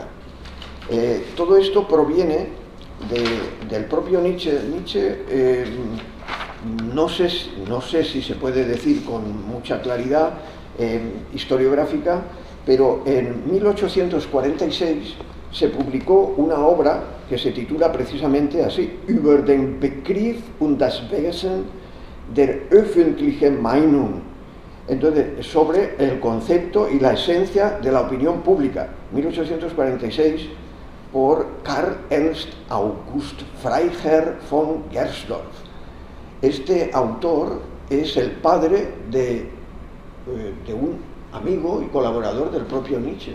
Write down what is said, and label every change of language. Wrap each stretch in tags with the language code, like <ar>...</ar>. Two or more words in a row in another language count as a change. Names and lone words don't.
<es>Todo esto proviene del propio Nietzsche. Nietzsche, no sé si se puede decir con mucha claridad historiográfica, pero en 1846 se publicó una obra que se titula precisamente así,</es> <de>Über den Begriff und das Wesen der öffentlichen Meinung.</de> <es>Entonces, sobre el concepto y la esencia de la opinión pública, 1846, por Karl Ernst August Freiherr von Gersdorff. Este autor es el padre de un amigo y colaborador del propio Nietzsche.</es>